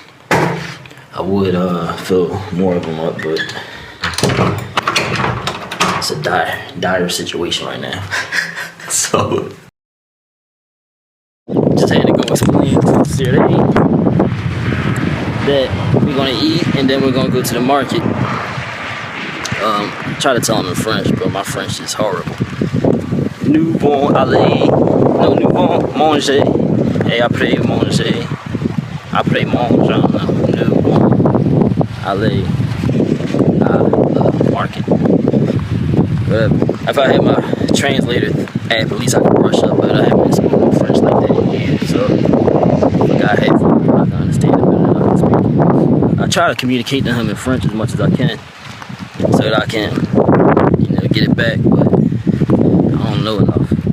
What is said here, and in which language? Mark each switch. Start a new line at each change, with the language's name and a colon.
English: I would fill more of them up, but it's a dire situation right now. So just had to go explain to Senegal that we're gonna eat and then we're gonna go to the market. Try to tell them in French, but my French is horrible.
French: Nous allons aller, no, nous allons manger et après manger, après manger, nous allons aller à
English: the market. If I had my translator app, at least I could brush up, but I haven't been speaking French like that in years, so if I had I can understand it better than I can speak. I try to communicate to him in French as much as I can, so that I can, get it back, but I don't know enough.